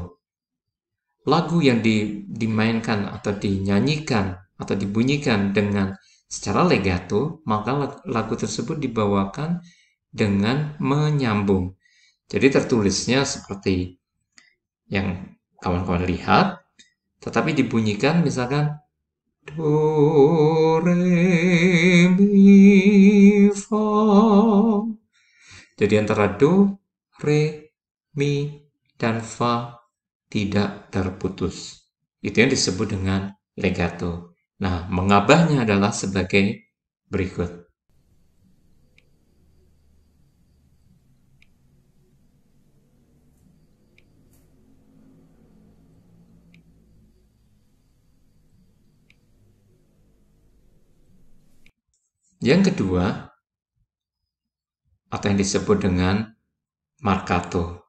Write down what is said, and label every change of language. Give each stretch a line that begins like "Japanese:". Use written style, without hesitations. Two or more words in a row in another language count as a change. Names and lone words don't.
Indonesian: Lagu yang dimainkan atau dinyanyikan atau dibunyikan dengan secara legato, maka lagu tersebut dibawakan dengan menyambung. Jadi tertulisnya seperti yang kawan-kawan lihat, tetapi dibunyikan misalkan do, re, mi, fa. Jadi antara do, re, mi, dan fa tidak terputus. Itu yang disebut dengan legato. Nah, mengabahnya adalah sebagai berikut. Yang kedua, atau yang disebut dengan marcato.